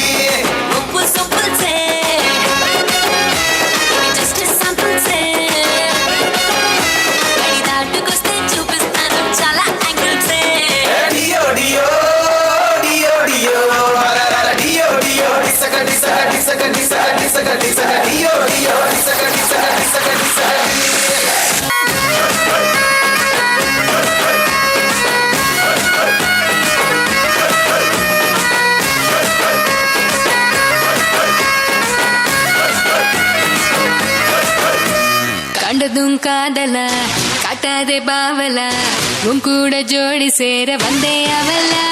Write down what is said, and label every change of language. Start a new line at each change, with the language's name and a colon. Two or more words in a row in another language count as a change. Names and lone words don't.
Telugu: ఉప్పు సొప్పులు సే
English: just simple
Telugu: సే గడి దాటుకొస్తే చూపిస్తాను చాలా యాంగిల్స్ సే డియో డియో డియో డియో డియో డియో డిసక డిసక డిసక డిసక డిసక డిసక డియో డియో డిసక డిసక డిసక డిసక డి
Tamil: கண்டதும் காதல காட்டாதே பாவல உன் கூட ஜோடி சேர வந்தே அவல